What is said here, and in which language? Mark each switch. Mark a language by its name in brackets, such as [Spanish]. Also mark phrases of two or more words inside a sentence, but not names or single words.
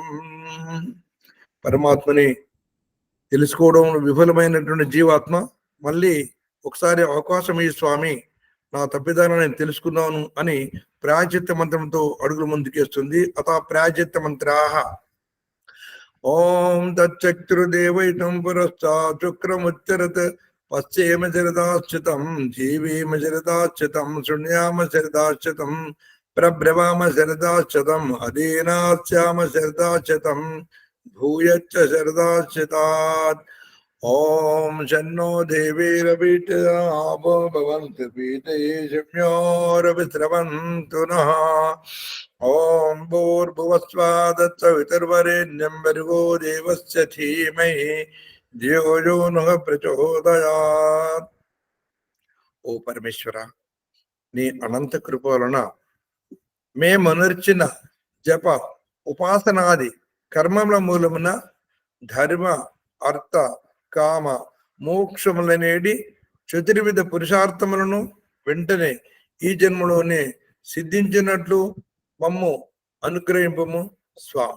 [Telugu] పరమాత్మని తెలుసుకోవడం విఫలమైనటువంటి జీవాత్మ మళ్ళీ ఒకసారి అవకాశం ఈ స్వామి, నా తప్పిదాన్ని నేను తెలుసుకున్నాను అని ప్రాయచిత్త మంత్రంతో అడుగులు ముందుకేస్తుంది. [Sanskrit] అత ప్రాయచిత్త మంత్రాః. ఓం తచ్చక్రుదేవైతం పురస్తాత్ శుక్రముచ్చరత్ పశ్చేమ శరదాశ్చితం జీవేమ శరదాశ్చితం శృణ్యామ శరదాశ్చితం प्रब्रवाम शरदाशतम् अदीनास्याम शरदाशतम् भूयच्च शरदाशतात् ओम शन्नो देवीरवीटयावो भवन्तु पीतये शम्योरविस्रवन्तु नः ओम भूर्भुवस्वादत्सवितुर्वरेण्यं भर्गो देवस्य धीमहि धियो यो नः प्रचोदयात्। [Hindi] ओ परमेश्वरा, [Telugu] నీ అనంత కృప వలన మేమనర్చిన జప ఉపాసనాది కర్మముల మూలమున ధర్మ అర్థ కామ మోక్షములనేడి చతుర్విధ పురుషార్థములను వెంటనే ఈ జన్మలోనే సిద్ధించినట్లు మమ్ము అనుగ్రహింపము స్వామి.